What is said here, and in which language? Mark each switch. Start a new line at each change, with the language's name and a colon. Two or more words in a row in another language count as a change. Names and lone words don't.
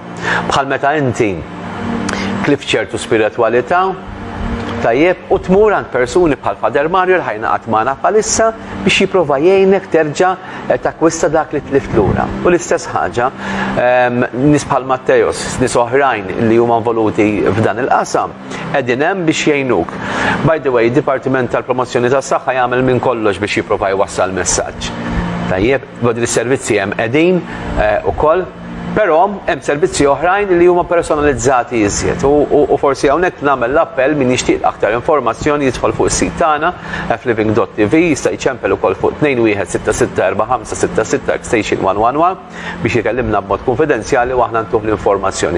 Maltese: Bħal meta inti klif ċertu spiritwalità, tajjeb u tmur għand persuni bħal Fader Mario li ħajnaqat magħna bħalissa biex jipprova jgħinek terġa' takkwista dak li tlift lura. U l-istess ħaġa nies bħal Mattejos, nies oħrajn li huma involuti f'dan il-qasam qegħdin hemm biex jgħinuk.
English: By the way,
Maltese: id-Dipartiment tal-Promozzjoni tas-Saħħa jagħmel minn kollox biex jipprova jwassal messaġġ. Tajjeb, din is-servizzi hemm qegħdin ukoll. Però hemm servizzi oħrajn li huma personalizzati iżjed u forsi hawnhekk nagħmel l-appell min jixtieq aktar informazzjoni jidħol fuq is-sit tagħna fliving.tv jista' jċempel ukoll fuq 21664566 extension 111 biex jikellimna b'mod konfidenzjali u aħna ntuh l-informazzjoni.